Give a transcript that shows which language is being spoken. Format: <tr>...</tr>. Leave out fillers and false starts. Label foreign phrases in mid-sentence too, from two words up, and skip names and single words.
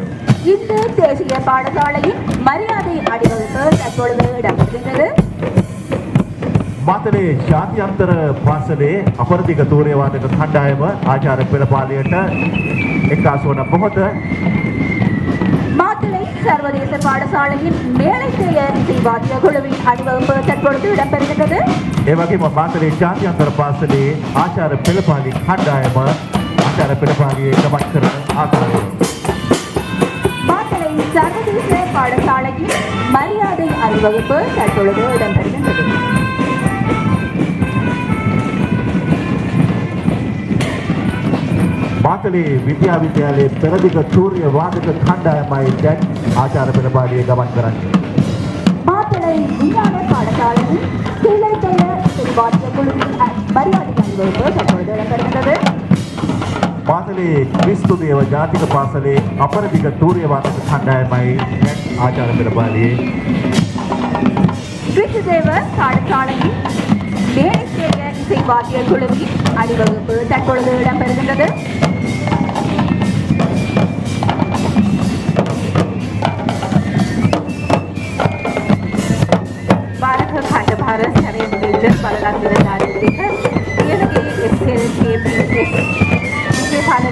<ta>இந்து தேசிய பாடசாலையின் மரியாதை அணிவகுப்பு தற்பொழுது இடம்பெறுகிறது.</ta> <si>මාතලේ ජාත්‍යන්තර පාසලේ අපරදිග තූර්යවාදක කණ්ඩායම ආචාර්ය පෙළපාළියට එක්කාසු වන මොහොත.</si> <ta>மாத்தளை சர்வதேச பாடசாலையின் மேலைத்தேய இசை வாத்திய குழுவின் அணிவகுப்பு தற்பொழுது இடம்பெறுகிறது.</ta> <si>ඒ වගේම මාතලේ ජාත්‍යන්තර පාසලේ ආචාර්ය පෙළපාළි කණ්ඩායම ආචාර්ය පෙළපාළියේ ගමන් කරන ආකාරය.</si> <ta>மாத்தளை சர்வதேச பாடசாலையின் மரியாதை அணிவகுப்பு தற்பொழுது இடம்பெறுகின்றது.</ta> <si>මාතලේ විද්‍යාලයේ පෙරදිග තූර්යවාදක කණ්ඩායමයි දැන් ආචාර්ය පෙළපාළියේ ගමන් කරන්නේ.</si> <ta>மாத்தளை விஞ்ஞான பாடசாலையின் கீழைத்தேய இசை வாத்திய குழுவின் மரியாதை அணிவகுப்பு தற்பொழுது இடம்பெறுகிறது.</ta> <si>මාතලේ ක්‍රිස්තුදේව ජාතික පාසලේ අපරදිග තූර්යවාදක කණ්ඩායමයි දැන් ආචාර්ය පෙළපාළියේ.</si> <ta>கிறிஸ்துதேவ பாடசாலையின் மேலைத்தேய இசை வாத்திய குழுவின் அணிவகுப்பு தற்பொழுது இடம்பெறுகின்றது. बारह खंड भारत शरण मेजर बालगंगाधर विद्यापाल</ta>